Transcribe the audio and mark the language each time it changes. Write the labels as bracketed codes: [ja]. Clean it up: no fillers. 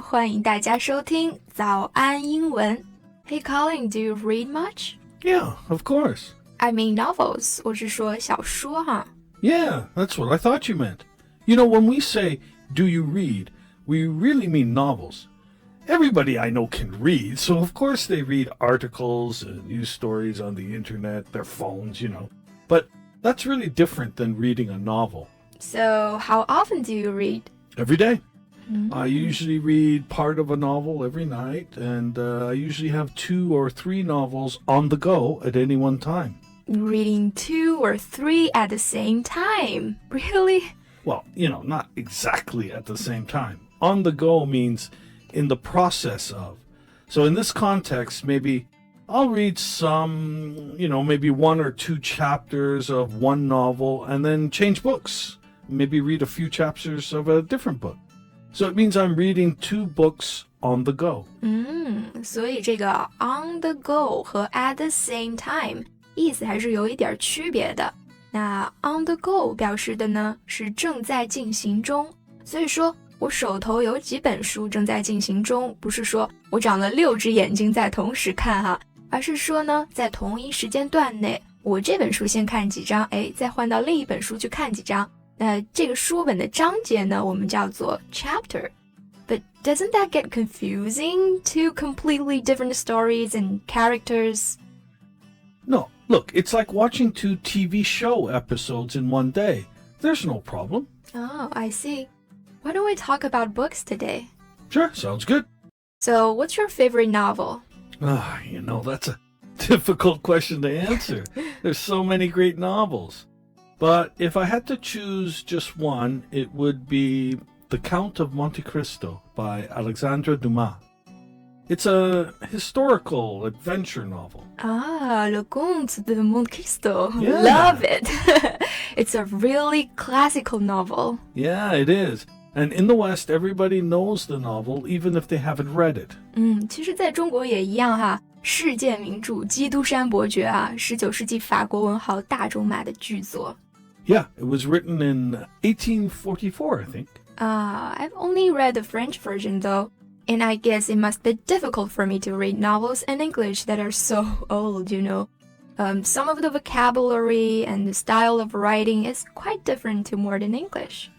[zh] 欢迎大家收听早安英文。 [en] Hey, Colin, do you read much? Yeah, of course. I mean novels. [zh] 我是说小说哈。 [en] Yeah, that's what I thought you meant. You know, when we say, do you read, we really mean novels. Everybody I know can read, so of course they read articles and news stories on the internet, their phones, But that's really different than reading a novel. So, how often do you read? Every day. I usually read part of a novel every night, and I usually have 2 or 3 novels on the go at any one time. Reading 2 or 3 at the same time? Really? Well, not exactly at the same time. On the go means in the process of. So in this context, maybe I'll read some, maybe 1 or 2 chapters of one novel and then change books. Maybe read a few chapters of a different book. So it means I'm reading 2 books on the go. [zh] 所以这个 [en] on the go [zh] 和 [en] at the same time [zh] 意思还是有一点区別的。那 [en] on the go [zh] 表示的呢是正在進行中，所以說我手頭有幾本書正在進行中，不是說我長了6隻眼睛在同時看哈，而是說呢在同一時間段內，我這本書先看幾章，再換到另一本書去看幾章。那這個書本的章節呢，我們叫做 chapter. [en] But doesn't that get confusing? 2 completely different stories and characters? No, look, it's like watching 2 TV show episodes in one day. There's no problem. Oh, I see. Why don't we talk about books today? Sure, sounds good. So, what's your favorite novel? That's a difficult question to answer. There's so many great novels. But if I had to choose just one, it would be The Count of Monte Cristo by Alexandre Dumas. It's a historical adventure novel. Le Comte de Monte Cristo. Yeah. Love it. It's a really classical novel. Yeah, it is. And in the West, everybody knows the novel, even if they haven't read it. [zh] 其實在中国也一樣哈，世界名著《基督山伯爵》啊，19世紀法國文豪大仲馬的巨作。 [en] Yeah, it was written in 1844, I think. I've only read the French version though, and I guess it must be difficult for me to read novels in English that are so old, Some of the vocabulary and the style of writing is quite different to modern English.